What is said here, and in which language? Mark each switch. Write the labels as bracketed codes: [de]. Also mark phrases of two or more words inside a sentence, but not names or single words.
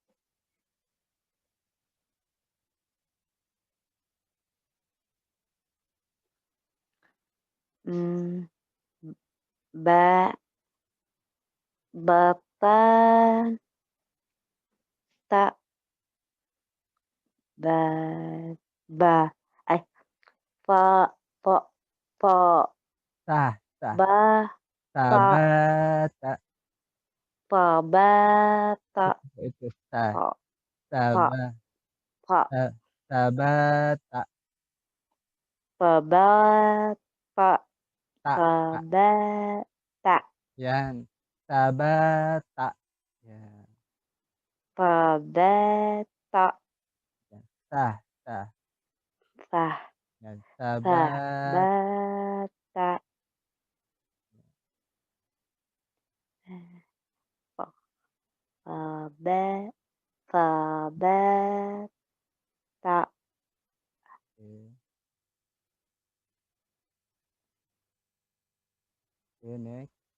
[tl] Hmm, ba bata ta ba ba ay, pa po po Ta, ta, ba ta tabata. pabata Ito ta, pa pa taba pa ta tabata. pabata Ta, ta, pabata 'yan. Tabata, 'yan, pabata 'yan. Ta, pa 'yan. pabata pa pabe pabata [en] Okey. Okey, next.